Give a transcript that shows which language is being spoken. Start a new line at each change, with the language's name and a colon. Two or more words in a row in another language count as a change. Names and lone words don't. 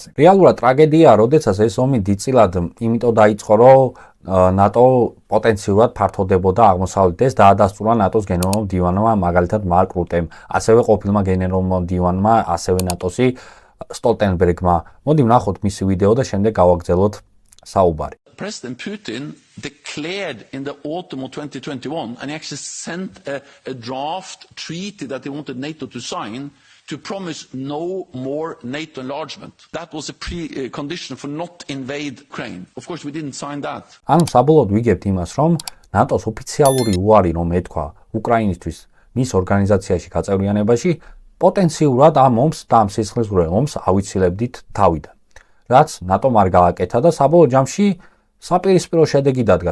Georgian: რეალურად ტრაგედია, როდესაც ეს ომი დიდწილად იმიტომ დაიწყო, რომ ნატო პოტენციურად ფართოვდებოდა აღმოსავლეთით. ეს დაადასტურა ნატოს გენერალურმა მდივანმა, მაგალითად მარკ რუტემ, ასევე ყოფილმა გენერალურმა მდივანმა, ასევე ნატოსი სტოლტენბერგმა. მოდი ვნახოთ მისი ვიდეო და შემდეგ გავაგრძელოთ საუბარი.
English: President Putin declared in the autumn of 2021, and he actually sent a draft treaty that he wanted NATO to sign, to promise no more NATO enlargement. That was a precondition for not invade Ukraine. Of course, we didn't sign that.
Georgian: ანუ საბოლოოდ ვიგებთ იმას, რომ ნატოს ოფიციალური უარი, რომ ეთქვა უკრაინისთვის მის ორგანიზაციაში გაწევრიანებაში, პოტენციურად ამ ომს და ამ სისხლისღვრელ ომს ავიცილებდით თავიდან. რაც ნატომ არ გააკეთა და საბოლოო ჯამში საპირისპირო შედეგი დადგა.